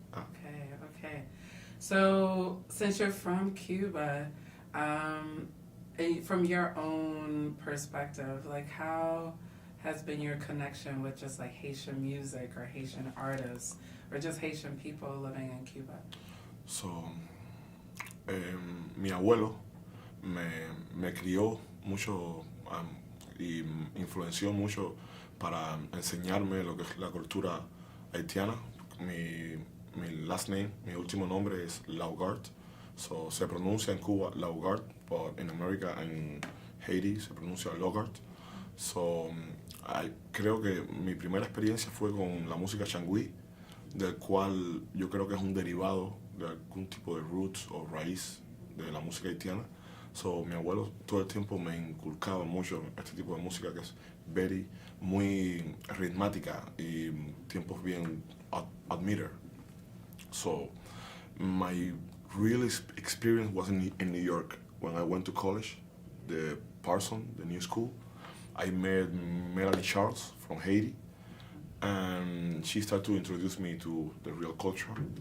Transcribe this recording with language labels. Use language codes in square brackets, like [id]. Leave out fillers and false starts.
[en] Okay, okay. So, since you're from Cuba, and from your own perspective, like how has been your connection with just like Haitian music or Haitian artists or just Haitian people living in Cuba? [es] So, mi abuelo me crió mucho y influenció mucho para enseñarme lo que es la cultura haitiana. Mi [en] last name, [es] mi último nombre es Laugard. So, se pronuncia en Cuba Laugard, [en] but in America, [es] en Haiti, se pronuncia Laugard. So, creo que mi primera experiencia fue con la música changüí, del cual yo creo que es un derivado de algún tipo de roots o raíz de la música haitiana. So, mi abuelo todo el tiempo me inculcaba mucho este tipo de música que es muy ritmática y tiempos bien [en] at meter. So, my real experience was in New York when I went to college, the Parson, the new school. I met Melanie Charles from Haiti, and she started to introduce me to the real culture.